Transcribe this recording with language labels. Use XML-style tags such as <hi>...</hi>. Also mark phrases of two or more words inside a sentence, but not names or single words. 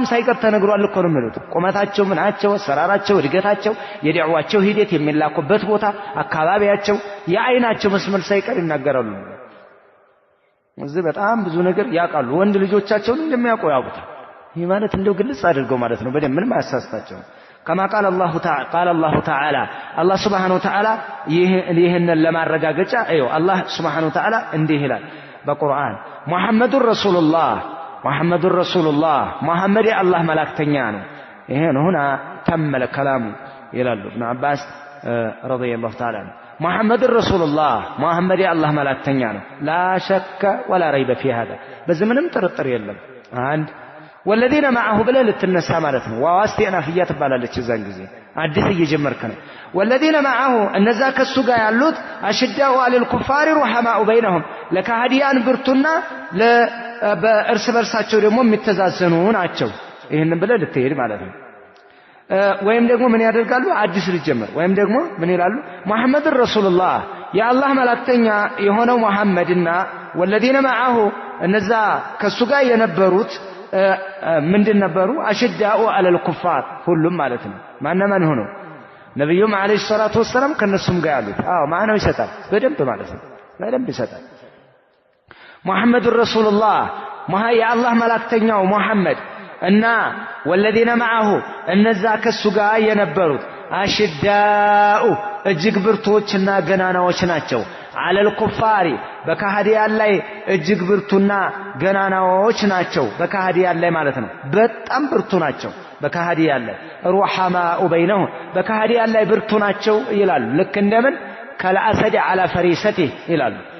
<am>ሳይቀር ተነግሯል እኮ ነው የሚሉት። ቁመታቸው፣ ምናቸው፣ ሰራራቸው፣ እድገታቸው፣ የዲዕዋቸው ሂደት፣ የሚላኩበት ቦታ፣ አካባቢያቸው፣ የአይናቸው መስመር ሳይቀር ይናገራሉ። እዚህ በጣም ብዙ ነገር ያውቃሉ። ወንድ ልጆቻቸውን እንደሚያውቁ ያውቁታል። ይህ ማለት እንደው ግልጽ አድርገው ማለት ነው። በደንብ ምንም አያሳስታቸው።</am> <ar>كما قال الله تعالى الله سبحانه وتعالى</ar> <am>ይህንን ለማረጋገጫ</am> <ar>الله سبحانه وتعالى</ar> <am>እንዲህ ይላል በቁርአን ሙሐመዱር ረሱሉላህ ሙሐመድ የአላህ መላእክተኛ ነው። ይሄን هنا</am> <ar>تم الكلام</ar> <am>ይላሉ ኢብኑ አባስ</am> <ar>رضي الله تعالى محمد رسول الله</ar> <am>ሙሐመድ የአላህ መላእክተኛ ነው።</am> <ar>لا شك ولا ريب في هذا</ar> <am>በዚህ ምንም ጥርጥር የለም። አንድ</am> <ar>والذين معه</ar> <am>ብለህ ልትነሳ ማለት ነው።</am> <ar>واو استئنافية</ar> <am>ትባላለች እዛን ጊዜ አዲስ እየጀመርክ ነው።</am> <ar>والذين معه</ar> <am>እነዛ ከሱ ጋር ያሉት</am> <ar>أشداء على الكفار رحماء بينهم</ar> <am>ለካህዲያን ብርቱና በእርስ በርሳቸው ደግሞ የሚተዛዘኑ ናቸው። ይሄንን ብለህ ልትሄድ ማለት ነው። ወይም ደግሞ ምን ያደርጋሉ? አዲስ ልጀምር ወይም ደግሞ ምን ይላሉ?</am> <ar>محمد رسول الله</ar> <am>የአላህ መላእክተኛ የሆነው ሙሐመድና</am> <ar>والذين معه</ar> <am>እነዛ ከሱ ጋር የነበሩት ምንድን ነበሩ?</am> <ar>أشداء على الكفار</ar> <am>ሁሉም ማለት ነው። ማን ሆነው? ነብዩም</am> <ar>عليه الصلاة والسلام</ar> <am>ከነሱም ጋር ያሉት። ማነው ይሰጣል? በደንብ ማለት ነው። በደንብ ይሰጣል።</am> <ar>محمد رسول الله</ar> <am>የአላህ መላእክተኛው ሙሐመድ እና</am> <ar>والذين معه</ar> <am>እነዛ ከሱ ጋር የነበሩት አሽዳኡ እጅግ ብርቱዎችና ገናናዎች ናቸው።</am> <ar>على الكفار</ar> <am>በካህዲያን ላይ እጅግ ብርቱና ገናናዎች ናቸው። በካህዲያን ላይ ማለት ነው። በጣም ብርቱ ናቸው በካህዲያን ላይ።</am> <ar>رحماء بينهم</ar> <am>በካህዲያን ላይ ብርቱ ናቸው ይላሉ። ልክ እንደምን</am> <ar>كالأسد على فريسته</ar> <am>ይላሉ።</am>